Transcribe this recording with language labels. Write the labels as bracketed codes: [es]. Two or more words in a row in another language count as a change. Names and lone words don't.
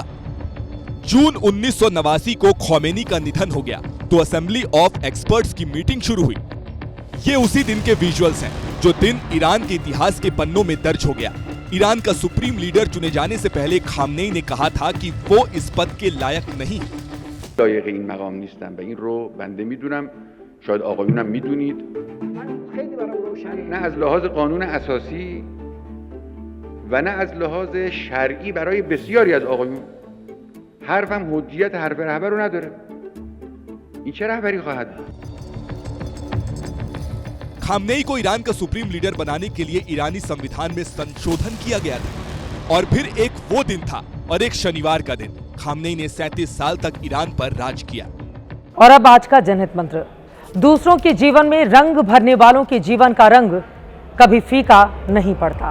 [hi] जून 1989 को खोमेनी का निधन हो गया तो असेंबली ऑफ एक्सपर्ट्स की मीटिंग शुरू हुई। ये उसी दिन के विजुअल्स हैं, जो दिन ईरान के इतिहास के पन्नों में दर्ज हो गया। ईरान का सुप्रीम लीडर चुने जाने से पहले खामनेई ने कहा था कि वो इस पद के लायक नहीं है। [fa] لایق این مقام نیستم و این رو بنده میدونم، شاید آقایونم میدونید. نه از لحاظ قانون اساسی و نه از لحاظ شرعی برای بسیاری از آقایون حرفم حجیت حرف رهبر رو نداره. این چه رهبری خواهد بود؟ [hi] खामनेई को ईरान का सुप्रीम लीडर बनाने के लिए ईरानी संविधान में संशोधन किया गया था। और फिर एक वो दिन था और एक शनिवार का दिन। खामनेई ने 37 साल तक ईरान पर राज किया। और अब आज का जनहित मंत्र। दूसरों के जीवन में रंग भरने वालों के जीवन का रंग कभी फीका नहीं पड़ता।